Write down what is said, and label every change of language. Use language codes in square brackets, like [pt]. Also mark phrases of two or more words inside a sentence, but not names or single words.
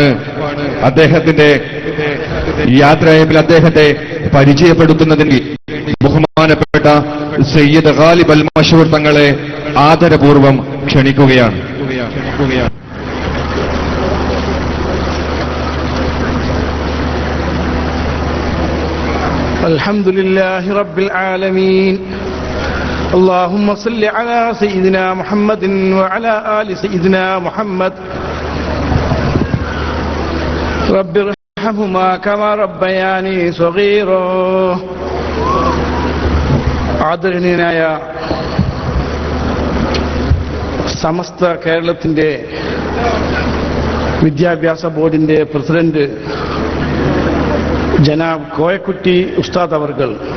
[ml] അദ്ദേഹത്തിന്റെ യാത്രയയപ്പിൽ അദ്ദേഹത്തെ പരിചയപ്പെടുത്തുന്നതിന് ബഹുമാനപ്പെട്ട സയ്യിദ് ഗാലിബ് അൽ മഷൂർ തങ്ങളെ ആദരപൂർവ്വം ക്ഷണിക്കുകയാണ്. [ar] الحمد لله رب العالمين. اللهم صل على سيدنا محمد وعلى آل سيدنا محمد رب ارحمهما كما ربياني صغيرا. [ml] ആദരണീയനായ സമസ്ത കേരളത്തിന്റെ വിദ്യാഭ്യാസ ബോർഡിന്റെ പ്രസിഡന്റ് ജനാബ് കോയക്കുട്ടി ഉസ്താദ് അവർകൾ,